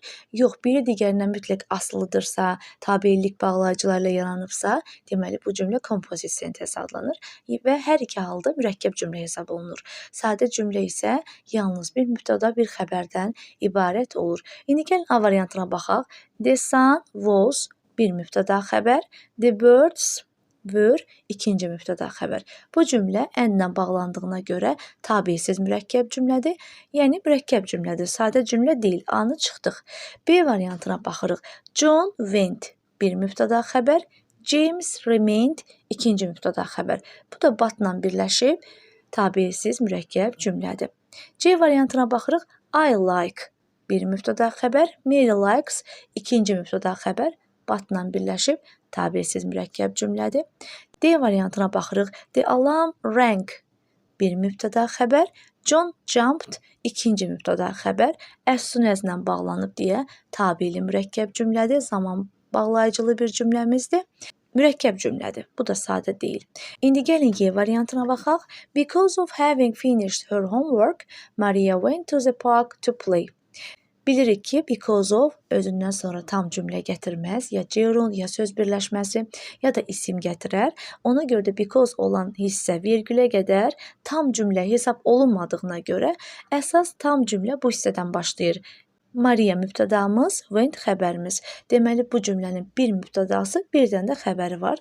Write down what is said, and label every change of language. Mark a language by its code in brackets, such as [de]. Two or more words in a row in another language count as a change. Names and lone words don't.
[az] Yox, biri digərindən mütləq asılıdırsa, tabelilik bağlayıcılarla yaranıbsa, deməli bu cümlə kompozit sentens adlanır və hər iki halda mürəkkəb cümlə hesab olunur. Sadə cümlə isə yalnız bir mübtəda, bir xəbərdən ibarət olur. İndi gəlin A variantına baxaq. [en] The sun was [az] bir mübtəda xəbər, [en] the birds were [az] ikinci mübtəda xəbər. Bu cümlə and-la bağlandığına görə tabesiz mürəkkəb cümlədir, yəni mürəkkəb cümlədir, sadə cümlə deyil. A-nı çıxdıq. B variantına baxırıq. John went bir mübtəda xəbər, James remained ikinci mübtəda xəbər. Bu da but-la birləşib tabesiz mürəkkəb cümlədir. C variantına baxırıq. [en] I like [az] bir mübtəda xəbər, Mary likes ikinci mübtəda xəbər, but-la birləşib tabesiz mürəkkəb cümlədir. D variantına baxırıq. [en] The alarm rang [az] bir mübtəda xəbər, John jumped ikinci mübtəda xəbər, [en] as soon as- [az] la bağlanıb deyə tabeli mürəkkəb cümlədir, zaman bağlayıcılı bir cümləmizdir. Mürəkkəb cümlədir. Bu da sadə deyil. İndi gəlin Y variantına baxaq. [en] Because of having finished her homework, Maria went to the park to play. [az] Bilirik ki, [en] because of [az] özündən sonra tam cümlə gətirməz, ya gerund, ya söz birləşməsi, ya da isim gətirər. Ona görə də because olan hissə vergülə qədər tam cümlə hesab olunmadığına görə əsas tam cümlə bu hissədən başlayır. Maria mübtədamız, went xəbərimiz. Deməli, bu cümlənin bir mübtədası, birdən də xəbəri var.